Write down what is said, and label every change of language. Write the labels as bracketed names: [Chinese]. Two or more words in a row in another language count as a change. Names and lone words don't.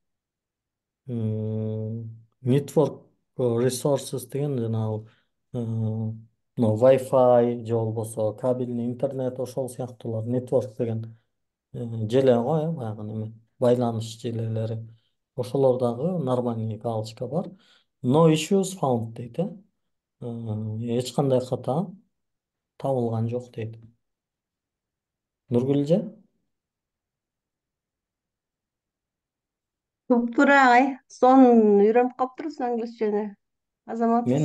[English] Network Resources [Kyrgyz] деген жанагы мына Wi-Fi же болбосо кабельный интернет ошол сыяктуулар. Network деген желе го, баягы неме байланыш желелери. Ошолор дагы нормальный галочка бар. [English] No issues found дейт. [Kyrgyz] Эч кандай ката табылган жок дейт. Нургүл же? Туп-туура агай. Сонун үйрөнүп калыптырсың англисчени. Менин